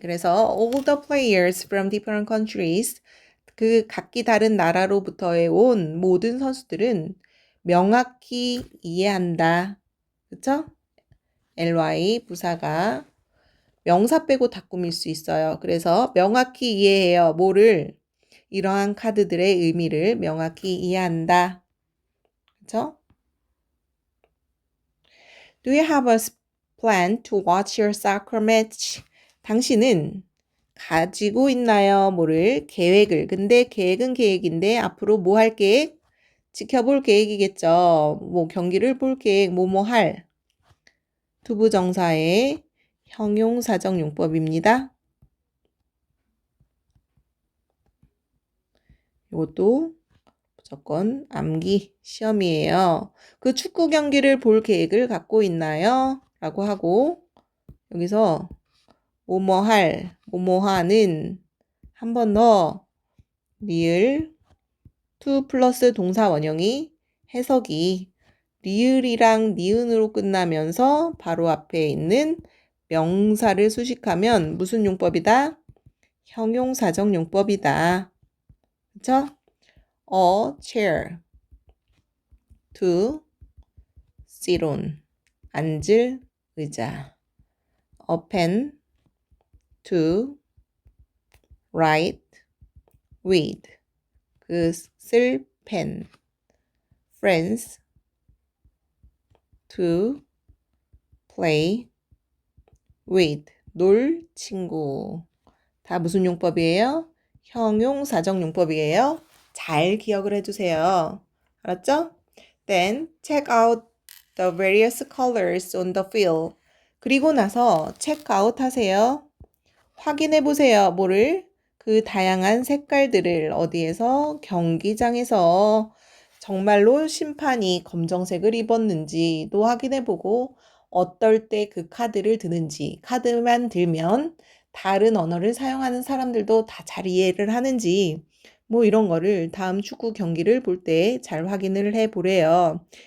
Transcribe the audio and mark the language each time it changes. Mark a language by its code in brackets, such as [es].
[ko] 그래서 [en] all the players from different countries, [ko] 그 각기 다른 나라로부터의 온 모든 선수들은 명확히 이해한다. 그쵸? ly 부사가 명사 빼고 다 꾸밀 수 있어요. 그래서 명확히 이해해요. 뭐를? 이러한 카드들의 의미를 명확히 이해한다. 그쵸? [en] Do you have a plan to watch your soccer match? [ko] 당신은 가지고 있나요? 뭐를? 계획을. 근데 계획은 계획인데 앞으로 뭐 할 계획? 지켜볼 계획이겠죠. 뭐 경기를 볼 계획, 뭐뭐 할. 투부정사의 형용사정용법입니다. 이것도 무조건 암기 시험이에요. 그 축구 경기를 볼 계획을 갖고 있나요? 라고 하고 여기서 뭐뭐할, 뭐뭐하는 한 번 더 리을 to 플러스 동사 원형이 해석이 리을이랑 니은으로 끝나면서 바로 앞에 있는 명사를 수식하면 무슨 용법이다? 형용사적 용법이다. 그쵸? [en] A chair to sit on [ko] 앉을 의자. [en] A pen to write with [ko] 그 쓸 펜. [en] Friends to play with [ko] 놀 친구. 다 무슨 용법이에요? 형용사적 용법이에요. 잘 기억을 해주세요. 알았죠? [en] Then check out the various colors on the field. [ko] 그리고 나서 [en] check out [ko] 하세요. 확인해 보세요. 뭐를? 그 다양한 색깔들을 어디에서? 경기장에서 정말로 심판이 검정색을 입었는지도 확인해 보고 어떨 때 그 카드를 드는지, 카드만 들면 다른 언어를 사용하는 사람들도 다 잘 이해를 하는지 뭐 이런 거를 다음 축구 경기를 볼 때 잘 확인을 해 보래요.